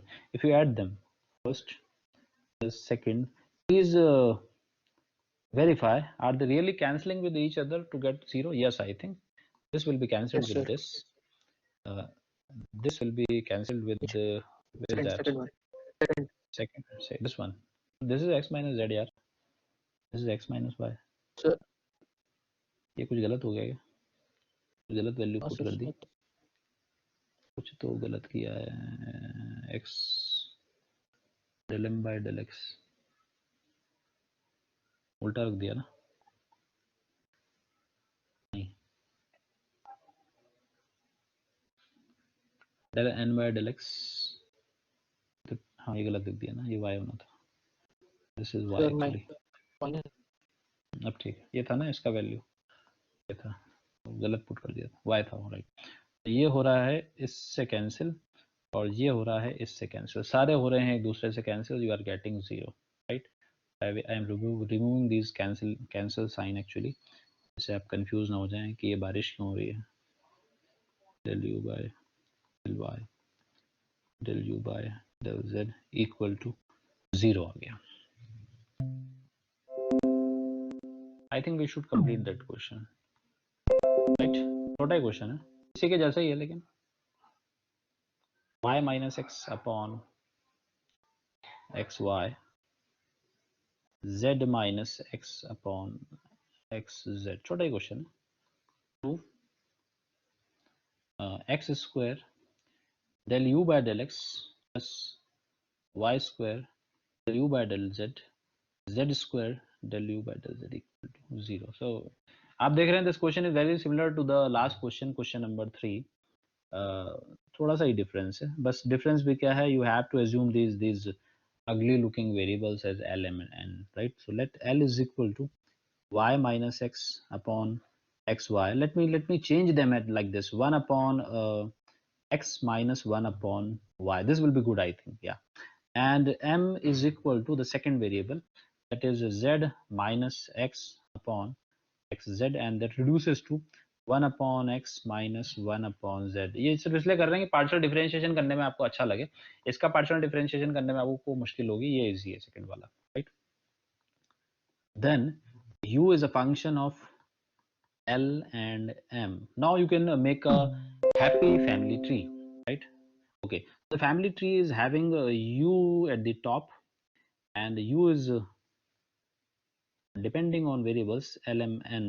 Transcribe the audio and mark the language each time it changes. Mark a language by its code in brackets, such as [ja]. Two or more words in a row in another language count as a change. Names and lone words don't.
[en] If you add them first, the second, please verify, are they really cancelling with each other to get 0? Yes, I think this will be cancelled Yes, with sir. this. This will be cancelled with where is that? Second one. Second, say this one. This is x minus z यार. This is x minus y. Sir. [hi] ये कुछ गलत हो गया क्या? कुछ गलत [en] value put [hi] कर दी. Associate. कुछ तो गलत किया है. [en] x del m by del x [hi] उल्टा रख दिया ना. नहीं, [en] del n by del x, [hi] तो हाँ ये गलत लिख दिया ना, ये y होना था. [en] this is y Sir, एक्चुअली. minus [hi] अब ठीक है, ये था ना इसका वैल्यू, ये था, गलत पुट कर दिया था, y था, राइट. ये हो रहा है इससे कैंसिल, और ये हो रहा है इससे कैंसिल, सारे हो रहे हैं एक दूसरे से कैंसिल. [en] you are getting 0, right. I am removing this cancel sign actually, [hi] जिससे आप कंफ्यूज ना हो जाएं कि ये बारिश क्यों हो रही है. [en] del u by del y del u by del z equal to 0 [hi] आ गया. [en] I think we should complete that question, right. [hi] छोटा ही क्वेश्चन है, इसी के जैसा ही है, लेकिन [en] y minus x upon xy, z minus x upon xz. [hi] छोटा ही क्वेश्चन है. [en] Prove x square del u by del x plus y square del u by del z, z square del u by del z equal to 0. So [hi] आप देख रहे हैं [en] this question is very similar to the last question, question number 3. [hi] थोड़ा सा ही difference है, बस difference भी क्या है, [en] you have to assume these ugly looking variables as l, m and n, right? So let l is equal to y minus x upon xy. Let me change them at like this, 1 upon x minus 1 upon y. This will be good, I think. Yeah. And m is equal to the second variable, that is z minus x upon xz, and that reduces to 1 upon x minus 1 upon z. [hi] ये सिर्फ इसलिए कर रहे हैं कि [en] partial differentiation [hi] करने में आपको अच्छा लगे. इसका [en] partial differentiation [hi] करने में आपको मुश्किल होगी. ये इजी है सेकंड वाला, [en] राइट. Then u is a function of l and m. Now you can make a happy family tree, right? Okay, the family tree is having u at the top, and u is depending on variables l, m, n.